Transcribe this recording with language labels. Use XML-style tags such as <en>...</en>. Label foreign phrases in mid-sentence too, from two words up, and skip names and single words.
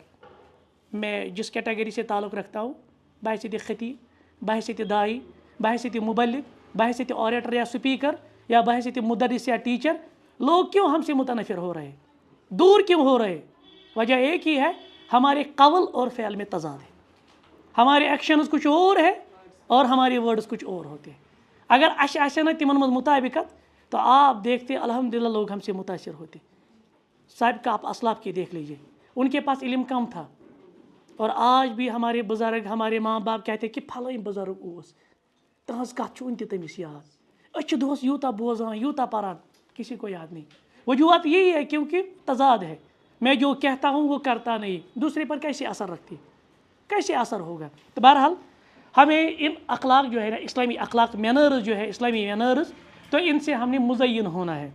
<hi>मैं जिस कैटेगरी से ताल्लुक़ रखता हूँ, बहैसियत ख़तीब, बहैसियत दाई, बहैसियत मुबल्लिग, बहैसियत ऑरेटर या स्पीकर, या बहैसियत मुदर्रिस या टीचर, लोग क्यों हमसे मुतनफिर हो रहे, दूर क्यों हो रहे? वजह एक ही है, हमारे कौल और फ़िल में तज़ाद है। हमारे एक्शंस कुछ और है और हमारे वर्ड्स कुछ और होते हैं। अगर</hi> <ks>अश तिमन मज मुताबिकत</ks> <hi>तो आप देखते अल्हम्दुलिल्लाह लोग हमसे मुतासिर होते। साहब का आप असलाफ की देख लीजिए, उनके पास इल्म कम था और आज भी हमारे बुजुर्ग, हमारे माँ बाप कहते कि फलां बुजुर्ग</hi> <ks>ओस, तहज कत उन तमिस याद, अच्छे दोस्त यूता बोजान यूता परान,</ks> <hi>किसी को याद नहीं। वजूहत यही है क्योंकि तजाद है, मैं जो कहता हूँ वो करता नहीं, दूसरे पर कैसे असर रखती, कैसे असर होगा? तो बहरहाल हमें इन अखलाक जो है ना, इस्लामी अखलाक मैनर्स जो है, इस्लामी मैनर्स, तो इनसे हमने मुज़य्यन होना है।</hi>